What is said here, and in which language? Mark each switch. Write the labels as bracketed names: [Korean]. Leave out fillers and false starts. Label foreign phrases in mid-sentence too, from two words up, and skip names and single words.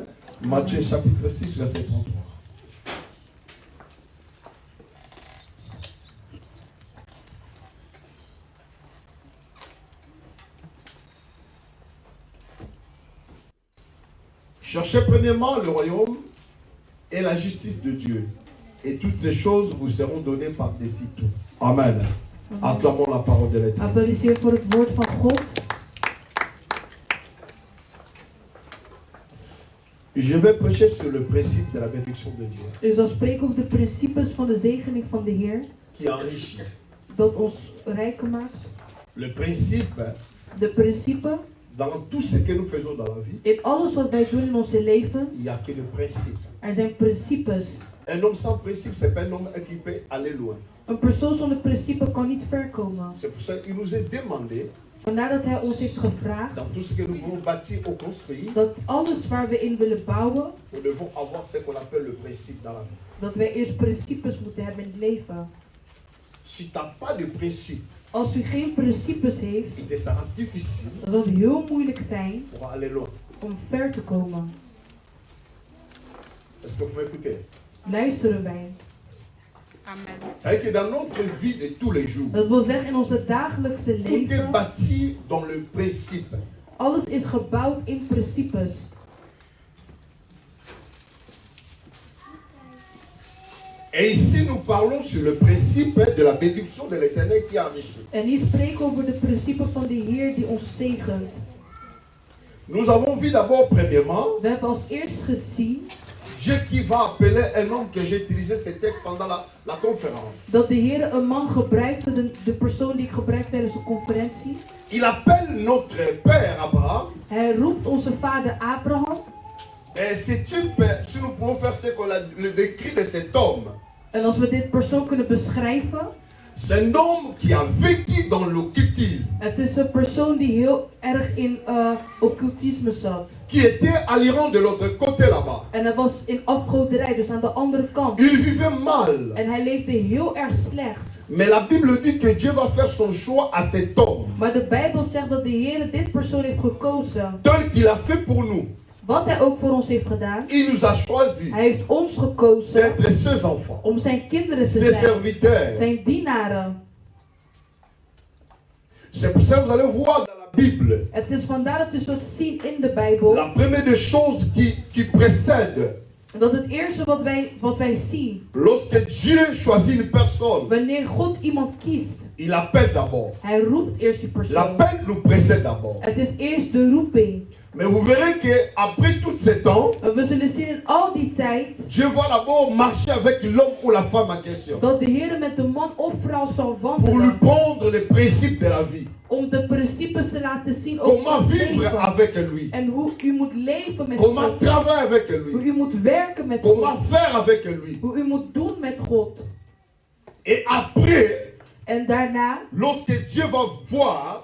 [French] Matthieu chapitre 6, verset 33. Cherchez premièrement le royaume et la justice de Dieu, et toutes ces choses vous seront données par-dessus tout. Amen. Acclamons la parole de l'Éternel. [Dutch] Applaudisseer voor het woord van God. [French] Je vais prêcher sur le principe de la bénédiction de Dieu. [Dutch] Ik zal spreken over de principes van de zegening van de Heer. [French] Qui enrichit. [Dutch] Dat ons rijker maakt. [French] Le principe [Dutch] De principe. [French] dans tout ce que nous faisons dans la vie, [Dutch] In alles wat wij doen in onze leven. [French] il n'y a que le principe. [Dutch] Er zijn principes. [French] Un homme sans principe, c'est pas un homme qui peut aller loin. [Dutch] Een persoon zonder principe kan niet ver komen. [French] C'est pour ça qu'il nous est demandé, [Dutch] Vandaar dat hij ons heeft gevraagd. [French] dans tout ce que nous voulons bâtir ou construire, [Dutch] Dat alles waar we in willen bouwen. [French] nous devons avoir ce qu'on appelle le principe dans la vie. [Dutch] Dat wij eerst principes moeten hebben in het leven. [French] Si tu n'as pas de principe, [Dutch] Als u geen principes heeft. [French] il te sera difficile [Dutch] Dan zal het heel moeilijk zijn. [French] pour aller loin. [Dutch] Om ver te komen. [French] Est-ce que vous m'écoutez? [Dutch] Luisteren wij. [French] Amen. C'est que dans notre vie de tous les jours, [Dutch] Dat wil zeggen in onze dagelijkse [French] tout est [Dutch] leven. [French] bâti dans le principe. [Dutch] Alles is gebouwd in principes. [French] Et ici, nous parlons sur le principe de la bénédiction de l'Éternel qui enrichit. [Dutch] En hier spreken we over de principes van de Heer die ons zegent. [French] Nous avons vu d'abord, premièrement, [Dutch] We hebben als eerst gezien [French] Dieu qui va appeler un homme que j'ai utilisé ce texte pendant la conférence. [Dutch] dat de Heer een man gebruikte, de persoon die ik gebruikte tijdens de conferentie. [French] Il appelle notre père Abraham. [Dutch] Hij roept onze vader Abraham. [French] Et si nous pouvons faire ce qu'on a le décrit de cet homme, [Dutch] En als we dit persoon kunnen beschrijven. [French] c'est un homme qui a vécu dans l'occultisme. [Dutch] Het is een persoon die heel erg in occultisme zat. [French] Qui était à l'Iran de l'autre côté là-bas. [Dutch] En hij was in afgoderij, dus aan de andere kant. [French] Il vivait mal. [Dutch] En hij leefde heel erg slecht. [French] Mais la Bible dit que Dieu va faire son choix à cet homme. [Dutch] Maar de Bijbel zegt dat de Heer dit persoon heeft gekozen. [French] Tel qu'il a fait pour nous. [Dutch] Wat hij ook voor ons heeft gedaan. [French] Il nous a choisis [Dutch] Hij heeft ons gekozen [French] d'être ses enfants, [Dutch] om zijn kinderen te [French] ses [Dutch] zijn. [French] serviteurs. [Dutch] Zijn dienaren. [French] C'est pour ça que vous allez voir dans la Bible, [Dutch] Het is vandaar dat u zult zien in de Bijbel. [French] la première des choses qui précède, [Dutch] Dat het eerste wat wij zien. [French] lorsque Dieu choisit une personne, [Dutch] Wanneer God iemand kiest. [French] il appelle d'abord. [Dutch] Hij roept eerst die persoon. [French] L'appel nous précède d'abord. [Dutch] Het is eerst de roeping. [French] Mais vous verrez qu'après tout ce temps, [Dutch] We zullen zien in al die tijd. [French] Dieu va d'abord marcher avec l'homme ou la femme en question. [Dutch] Dat de Heer met de man of vrouw zal [French] Pour lui [Dutch] wandelen. [French] prendre les principes de la vie. [Dutch] Om de principes te laten zien. Ook [French] Comment [Dutch] van [French] vivre [Dutch] leven. [French] avec lui. [Dutch] En hoe u moet leven met [French] Comment [Dutch] God. [French] travailler avec [Dutch] Hoe [French] lui. [Dutch] u moet werken met [French] Comment [Dutch] God. [French] faire avec lui. [Dutch] Hoe u moet doen met God. [French] Et après, [Dutch] En daarna, [French] lorsque Dieu va voir